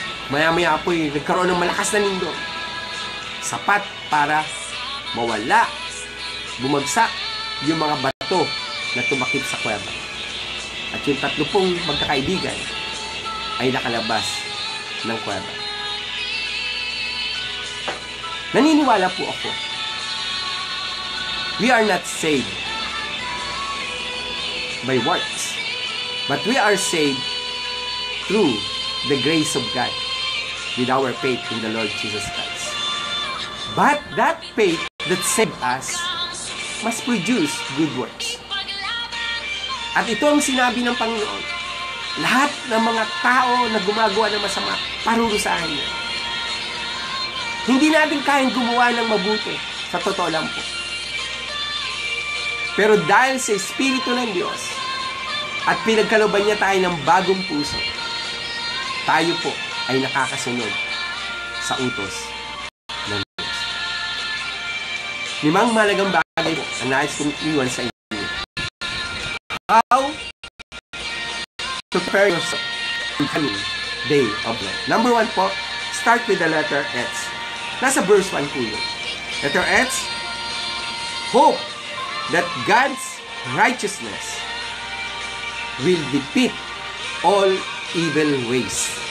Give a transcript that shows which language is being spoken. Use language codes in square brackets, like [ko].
[tl] Maya-maya po'y nagkaroon ng malakas na lindol. Sapat para mawala, bumagsak yung mga bato na tumakip sa kuweba. At yung 30 magkakaibigan ay nakalabas ng kuweba. Naniniwala po ako, [en] we are not saved by works, but we are saved through the grace of God with our faith in the Lord Jesus Christ. But that faith that saved us must produce good works. [tl] At ito ang sinabi ng Panginoon. Lahat ng mga tao na gumagawa ng masama, parurusahan niya. Hindi natin kayang gumawa ng mabuti. Sa totoo lang po. Pero dahil sa Espiritu ng Diyos at pinagkalooban niya tayo ng bagong puso, tayo po ay nakakasunod sa utos ng Diyos. 5 mahalagang bagay po ang nais kong iwan sa inyo. [en] How to prepare yourself in the coming day of life. Number 1 po, start with the letter S. [tl] Nasa verse 1 po yun. [en] Letter S, hope that God's righteousness will defeat all evil ways.